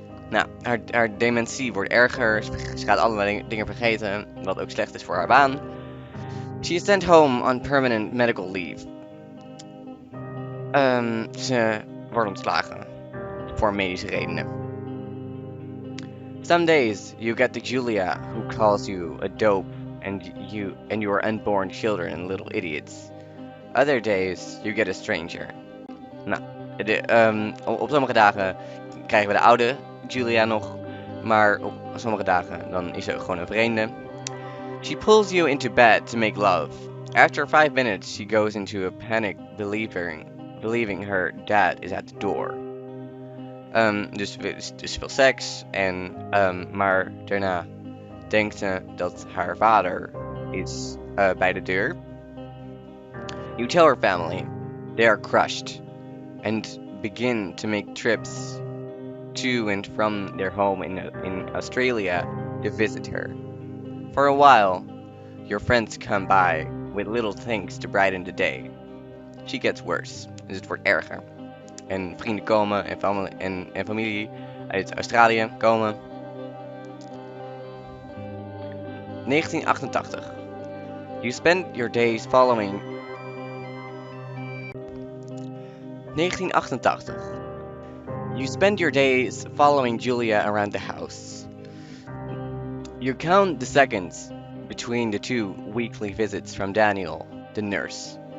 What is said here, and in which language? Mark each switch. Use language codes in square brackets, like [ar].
[nl] Nou, haar dementie wordt erger. Ze gaat allerlei dingen vergeten, wat ook slecht is voor haar baan. [en] She is sent home on permanent medical leave. [nl] Ze wordt ontslagen voor medische redenen. [en] Some days you get the Julia who calls you a dope and your unborn children little idiots. Other days you get a stranger. [nl] Nou, op sommige dagen krijgen we de oude Julia nog, maar op sommige dagen dan is ze gewoon een vreemde. [en] She pulls you into bed to make love. After 5 minutes, she goes into a panic, believing her dad is at the door. [nl] Dus veel seks, maar daarna denkt ze dat haar vader is bij de deur. [en] You tell her family. They are crushed and begin to make trips to and from their home in Australia to visit her. For a while, your friends come by with little things to brighten the day. She gets worse, [nl] dus het wordt erger. En vrienden komen en familie uit Australië komen. [en] 1988. You spend your days following 1988. You spend your days following Julia around the house. You count the seconds between the 2 weekly visits from Daniel, the nurse.